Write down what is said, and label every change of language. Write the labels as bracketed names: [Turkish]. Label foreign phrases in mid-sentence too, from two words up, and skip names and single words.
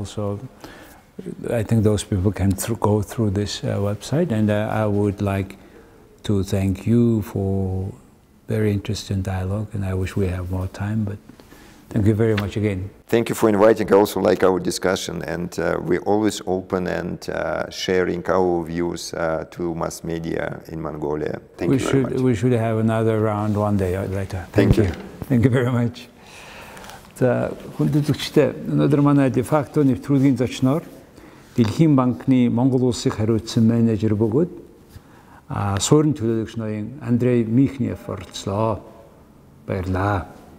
[English] So I think those people can go through this website, and I would like to thank you for very interesting dialogue, and I wish we have more time, but thank you very much again. Thank you for inviting. I also like our discussion, and we're always open and sharing our views to mass media in Mongolia. Thank you very much. We should have another round one day later. Thank you. Thank you very much. [Mongolian] За хөнгөлөлттэй өнөөдөр манай де-факто нэвтрүүлгийн зочноор Дэлхийн Банкны Монгол Улсыг хариуцсан менежер бөгөөд Суурин төлөөлөгч ноён Андрей Mikhnev оролцлоо. Баярлалаа.